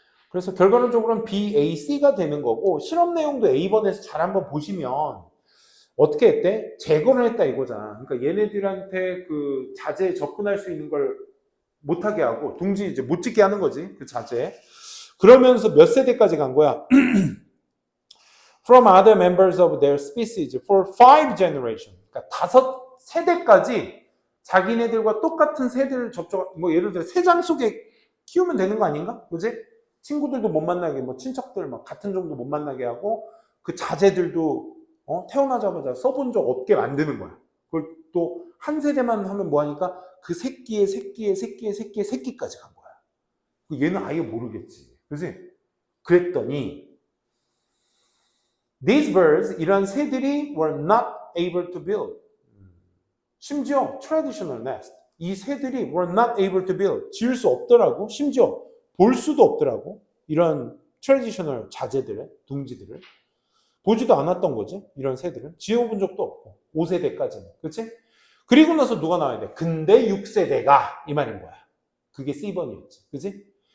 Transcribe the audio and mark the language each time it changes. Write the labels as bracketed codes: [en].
[ko] 그래서 결과론적으로는 B, A, C가 되는 거고, 실험 내용도 A번에서 잘 한번 보시면 어떻게 했대? 제거를 했다 이거잖아. 그러니까 얘네들한테 그 자재에 접근할 수 있는 걸 못하게 하고 둥지 이제 못 짓게 하는 거지. 그 자재에. 그러면서 몇 세대까지 간 거야? [en] From other members of their species for 5 generations. [ko] 그러니까 5세대까지 자기네들과 똑같은 새들을 접촉, 뭐 예를 들어 새장 속에 키우면 되는 거 아닌가? 그지? 친구들도 못 만나게, 뭐 친척들 막 같은 정도 못 만나게 하고, 그 자재들도 태어나자마자 써본 적 없게 만드는 거야. 그걸 또 한 세대만 하면 뭐 하니까 그 새끼의 새끼까지 간 거야. 얘는 아예 모르겠지. 그지? 그랬더니 [en] these birds, [ko] 이런 새들이 [en] were not able to build. [ko] 심지어 [en] traditional nest, [ko] 이 새들이 [en] were not able to build, [ko] 지을 수 없더라고. 심지어 볼 수도 없더라고. 이런 traditional 자재들을, 둥지들을 보지도 않았던 거지. 이런 새들은 지어본 적도 없고 5세대까지는. 그렇지? 그리고 나서 누가 나와야 돼? 근데 6세대가 이 말인 거야. 그게 C번이었지. 그렇지?